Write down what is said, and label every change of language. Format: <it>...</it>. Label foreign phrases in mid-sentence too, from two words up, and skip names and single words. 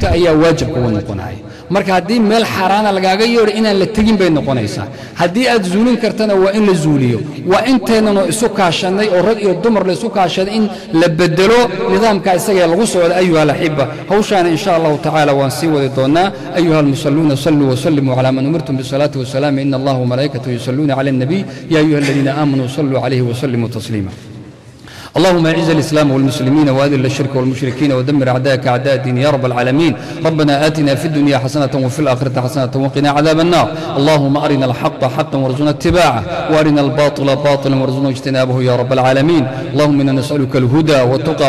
<so>ayaa waajib kugu noqonaya marka haddii meel xaraana lagaaga yeero inaan la tagin bay noqonaysaa haddii aad zuulin kartana waa in la zuuliyo waa inteenanoo isu kaashanay oo rag iyo dumar la isu kaashaday in la bedelo nidaamka isaga lagu socdo</so> <ar>أيها الأحبة</ar> <so>hawshaana</so> <ar>إن شاء الله تعالى</ar> <so>waan sii wadi doonaa</so> <ar>أيها المصلون صلوا وسلموا على من أمرتم بالصلاة والسلام إن الله وملائكته يصلون على النبي يا أيها الذين آمنوا صلوا عليه وسلموا تسليما اللهم اعز الإسلام والمسلمين وأذل الشرك والمشركين ودمر أعداءك أعداء الدين يا رب العالمين ربنا آتنا في الدنيا حسنة وفي الآخرة حسنة وقنا عذاب النار اللهم أرنا الحق حقا وارزقنا اتباعه وأرنا الباطل باطلا وارزقنا اجتنابه يا رب العالمين اللهم إنا نسألك الهدى والتقى</ar>